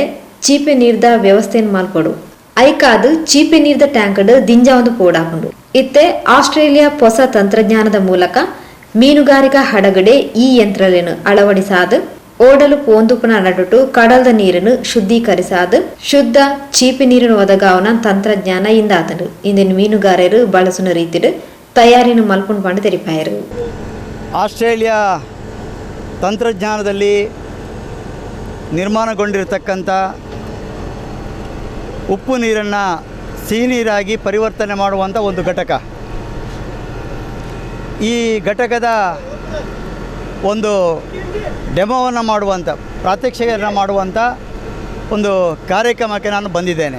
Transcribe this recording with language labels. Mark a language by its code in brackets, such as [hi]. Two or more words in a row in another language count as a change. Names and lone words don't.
[tcy] ಚೀಪೆ ನೀರ್ದ ವ್ಯವಸ್ಥೆಯನ್ನು ಮಾಲ್ಪಡು ಐಕಾದು ಚೀಪೆ ನೀರ್ದ ಟ್ಯಾಂಕಡ್ ದಿಂಜಾವೊಂದು ಪೋಡಾಕೊಂಡು ಇತ್ತೆ ಆಸ್ಟ್ರೇಲಿಯಾ ಹೊಸ ತಂತ್ರಜ್ಞಾನದ ಮೂಲಕ ಮೀನುಗಾರಿಕಾ ಹಡಗಡೆ ಈ ಯಂತ್ರಗಳನ್ನು ಅಳವಡಿಸಾದು ಓಡಲು ಪೋಂದುಪುನ ನಡುಟು ಕಡಲದ ನೀರನ್ನು ಶುದ್ಧೀಕರಿಸಾದು ಶುದ್ಧ ಚೀಪೆ ನೀರನ್ನು ಒದಗಾವನ ತಂತ್ರಜ್ಞಾನ ಇಂದಾತನು ಇಂದಿನ ಮೀನುಗಾರರು ಬಳಸುವ ರೀತಿಡ್ ತಯಾರಿನ ಮಲ್ಪುಂಡು ಪಂಡು ತೆರಿಪಾಯರು. [kn] ಆಸ್ಟ್ರೇಲಿಯಾ ತಂತ್ರಜ್ಞಾನದಲ್ಲಿ ನಿರ್ಮಾಣಗೊಂಡಿರತಕ್ಕಂಥ ಉಪ್ಪು ನೀರನ್ನು ಸಿಹಿ ನೀರಾಗಿ ಪರಿವರ್ತನೆ ಮಾಡುವಂಥ ಒಂದು ಘಟಕ. ಈ ಘಟಕದ ಒಂದು ಡೆಮೋವನ್ನು ಮಾಡುವಂಥ ಪ್ರಾತ್ಯಕ್ಷಿಕೆಯನ್ನು ಮಾಡುವಂಥ ಒಂದು ಕಾರ್ಯಕ್ರಮಕ್ಕೆ ನಾನು ಬಂದಿದ್ದೇನೆ.